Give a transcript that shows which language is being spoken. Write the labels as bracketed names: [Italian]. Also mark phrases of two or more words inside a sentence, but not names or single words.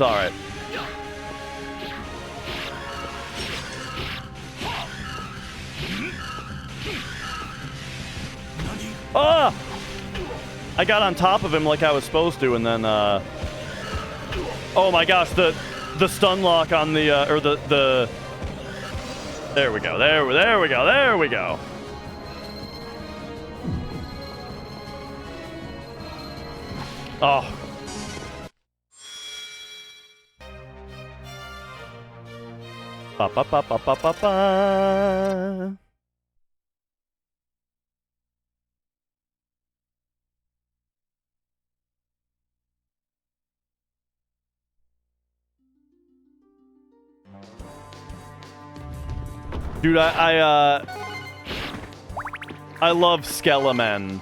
[English] All right. Ah! I got on top of him like I was supposed to, and then, oh my gosh, the stun lock on the, or the... There we go, there we go, there we go. Oh. Ba ba ba ba ba ba ba. Dude, I love Skelemen.